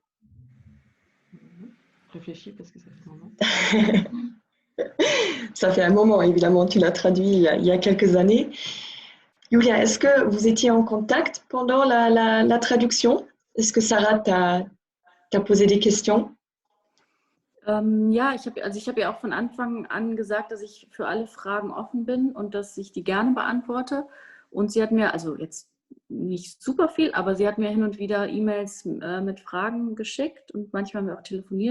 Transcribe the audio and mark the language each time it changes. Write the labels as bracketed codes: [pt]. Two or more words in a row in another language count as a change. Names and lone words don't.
[fr] Réfléchis parce que ça fait un moment. Ça fait un moment, évidemment, tu l'as traduit il y a quelques années. Julia, est-ce que vous étiez en contact pendant la traduction? Est-ce que Sarah t'a posé des questions? [de] Ja, ich hab ja auch von Anfang an gesagt, dass ich für alle Fragen offen bin und dass ich die gerne beantworte. Und sie hat mir, also jetzt nicht super viel, aber sie hat mir hin und wieder E-Mails mit Fragen geschickt und manchmal haben wir auch telefoniert.